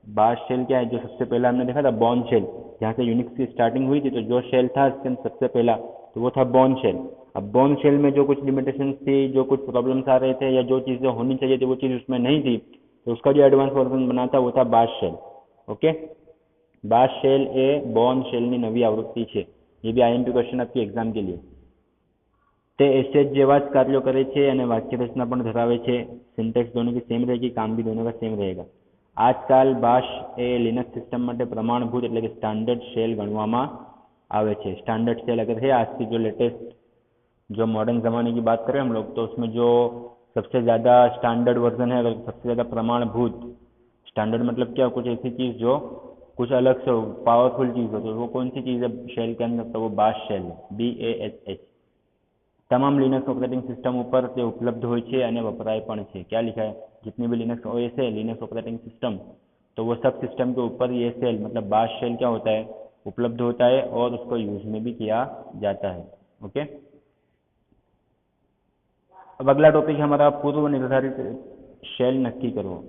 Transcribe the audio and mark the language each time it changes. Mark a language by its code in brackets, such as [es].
[hi] Bash shell क्या है, जो सबसे पहला हमने देखा था बॉर्न शेल, जहाँ से यूनिक्स की स्टार्टिंग हुई थी, तो जो शेल था इसके अंदर सबसे पहला तो वो था बॉर्न शेल। अब बॉर्न शेल में जो कुछ लिमिटेशंस थी, जो कुछ प्रॉब्लम्स आ रहे थे या जो चीज़ें होनी चाहिए थी वो चीज़ उसमें नहीं थी, तो उसका जो एडवांस वर्जन बना था वो था bash shell. [gu] Okay, bash shell એ બોર્ન શેલની નવી આવૃત્તિ છે। [hi] ये भी आईएमपी क्वेश्चन आपकी एग्जाम के लिए। [gu] તે એસએચ જેવા જ કાર્યો કરે છે અને વાક્ય રચના પણ ધરાવે છે। [hi] સિન્ટેક્સ दोनों की सेम रहेगी, काम भी दोनों का सेम रहेगा। [gu] આજકાલ બાશ એ લિનક્સ સિસ્ટમ માટે પ્રમાણભૂત એટલે કે સ્ટાન્ડર્ડ શેલ ગણવામાં આવે છે। [hi] स्टैंडर्ड शेल अगर है आज की जो लेटेस्ट जो मॉडर्न ज़माने की बात करें हम लोग, तो उसमें जो सबसे ज़्यादा स्टैंडर्ड वर्जन है, अगर सबसे ज़्यादा प्रमाणभूत, स्टैंडर्ड मतलब क्या, कुछ ऐसी चीज़ जो कुछ अलग से पावरफुल चीज़ हो, तो वो कौन सी चीज़ है शेल के अंदर, तो वो बाश शेल है, BASH। [gu] તમામ લિનક્સ ઓપરેટિંગ સિસ્ટમ ઉપર તે ઉપલબ્ધ હોય છે અને વપરાય પણ છે। [hi] क्या लिखा है, जितनी भी लिनक्स OS है, लिनक्स ऑपरेटिंग सिस्टम, तो वो सब सिस्टम के ऊपर ये शेल मतलब बाश शेल क्या होता है, उपलब्ध होता है और उसको यूज में भी किया जाता है। ओके, अब अगला टॉपिक हमारा पूर्व निर्धारित शेल नक्की करो।